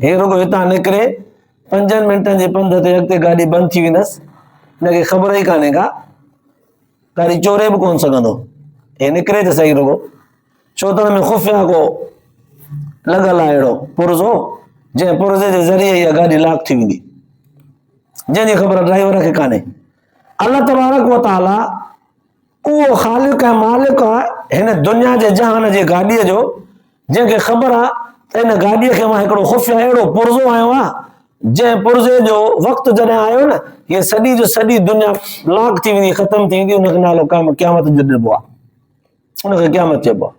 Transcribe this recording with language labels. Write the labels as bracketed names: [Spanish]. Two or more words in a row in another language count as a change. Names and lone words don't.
[Sindhi] हे रुगो हितां निकिरे 5 मिंटनि जे पंध ते अॻिते गाॾी बंदि थी वेंदसि, हिनखे ख़बर ई कान्हे का, गाॾी चोरे बि कोन सघंदो, हे निकिरे त सही रुगो, छो त हुन में खुफ़िया को लॻल आहे अहिड़ो पुर्ज़ो, जंहिं पुर्ज़े जे ज़रिए इहा गाॾी लॉक थी वेंदी, जंहिंजी ख़बर ड्राइवर खे कान्हे। [Arabic] الله تبارك وتعالى [Sindhi] उहो ख़ालिक ऐं मालिक आहे हिन दुनिया जे जहान जे गाॾीअ जो, जंहिंखे ख़बर आहे त हिन गाॾीअ खे मां हिकिड़ो खुफ़िया अहिड़ो पुर्ज़ो आयो आहे, जंहिं पुर्ज़े जो वक़्तु जॾहिं आयो न, हीअ सॼी जो सॼी दुनिया लॉक थी वेंदी, ख़तमु थी वेंदी, हुनखे नालो क़यामत जो ॾिबो आहे, हुनखे क़यामत चइबो आहे।